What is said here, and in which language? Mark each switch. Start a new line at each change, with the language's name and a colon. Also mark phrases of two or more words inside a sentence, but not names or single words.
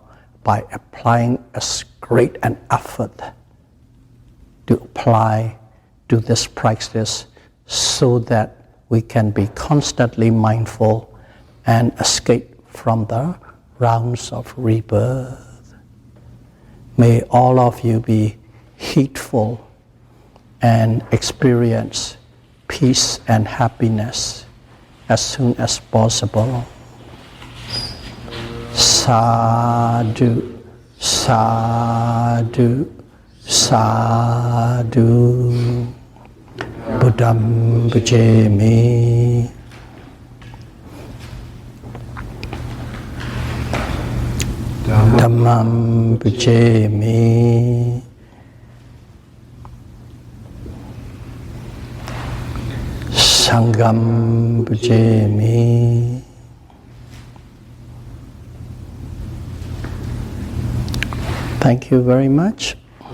English: By applying as great an effort to apply to this practice so that we can be constantly mindful and escape from the rounds of rebirth. May all of you be heedful and experience peace and happiness as soon as possible.
Pali: Sadhu, sadhu, sadhu. Buddham bhajami. Dhamma Dhammam Pujemi. Sangham Pujemi.
English: Thank you very much.